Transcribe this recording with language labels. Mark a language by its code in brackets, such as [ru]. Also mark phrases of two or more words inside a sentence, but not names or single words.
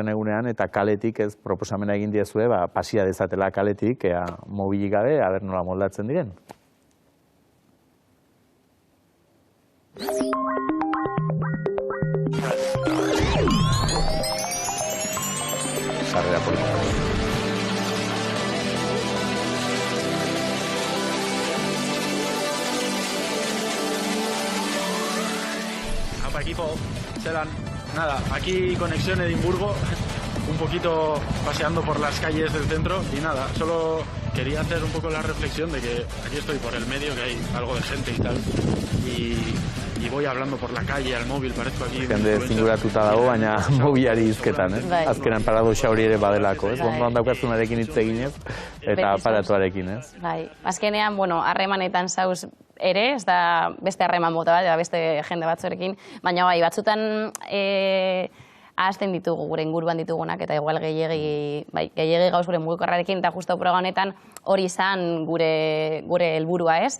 [eu] egunean, eta kaletik ez proposamena egin diezue, pasia dezatela kaletik, mobilik gabe, aber nola moldatzen diren. Sarrera política. Apa equipo, zelan. [es] Nada, aquí conexión Edimburgo, un poquito paseando por las calles del centro y nada, solo quería hacer un poco la reflexión de que aquí estoy por el medio, que hay algo de gente y tal, y voy hablando por la calle, al móvil, parezco aquí... [eu] Jende zinguratuta dago, baina mobilari hizketan, ez? Azkenan paradoxa hori ere badelako, ez? Ondoan daukazunarekin hitz eginez, eta aparatuarekin, ez? Bai, azkenean, harremanetan zauz ere, ez da beste harreman mota bat, beste jende batzurekin, baina bai, batzutan ahazten ditugu, gure inguruan ditugunak, eta igual gehiegi gauz gure mugikorrarekin, eta justo proga honetan hori izan gure helburua, ez?